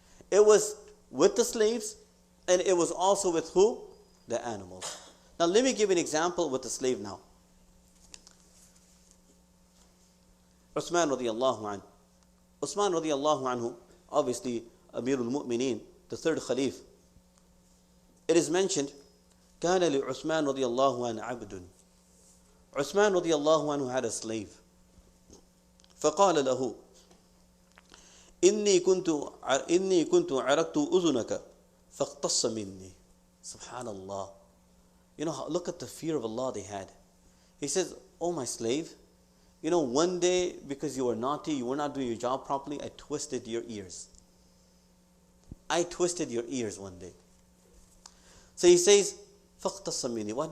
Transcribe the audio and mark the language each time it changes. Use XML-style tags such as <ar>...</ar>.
<en>It was with the slaves, and it was also with who? The animals. Now let me give an example with the slave now. Uthman radiallahu anhu. Uthman radiallahu anhu, obviously Amirul Mu'mineen, the third Khalif. It is mentioned,</en> <ar>كان لعثمان رضي الله عنه عبد.</ar> <en>Uthman radiallahu anhu had a slave.</en> <ar>فقال له إني كنت عرقت أذنك فاقتص مني. Subhanallah.</ar> <en>Look at the fear of Allah they had. He says, "Oh my slave, one day because you were naughty, you were not doing your job properly, I twisted your ears. I twisted your ears one day." So he says,</en> <ar>فَاقْتَصَ مِنِّي.</ar>